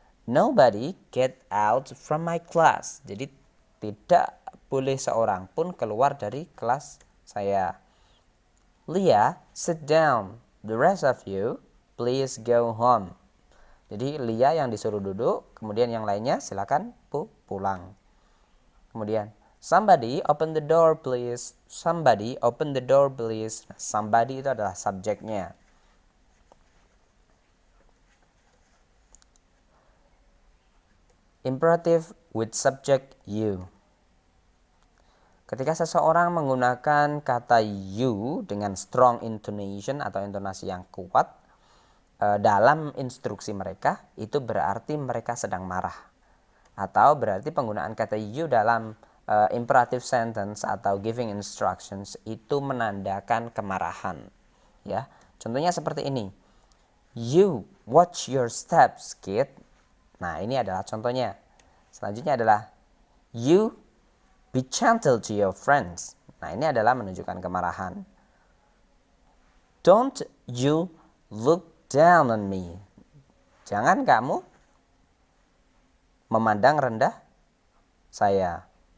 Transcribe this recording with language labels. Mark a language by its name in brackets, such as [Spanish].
[English] Nobody get out from my class. [Indonesian] Jadi tidak boleh seorang pun keluar dari kelas saya. [English] Leah, sit down. The rest of you, please go home. [Indonesian] Jadi Leah yang disuruh duduk, kemudian yang lainnya silakan pulang. Kemudian [English] somebody open the door please. Somebody open the door please. [Indonesian] Somebody itu adalah subjeknya. [English] Imperative with subject you. [Indonesian] Ketika seseorang menggunakan kata you dengan strong intonation atau intonasi yang kuat dalam instruksi mereka, itu berarti mereka sedang marah. Atau berarti penggunaan kata you dalam imperative sentence atau giving instructions itu menandakan kemarahan. Ya, contohnya seperti ini. [English] You watch your steps, kid. [Indonesian] Nah, ini adalah contohnya. Selanjutnya adalah [English] you be gentle to your friends. [Indonesian] Nah, ini adalah menunjukkan kemarahan. [English] Don't you look down on me. [Indonesian] Jangan kamu memandang rendah saya.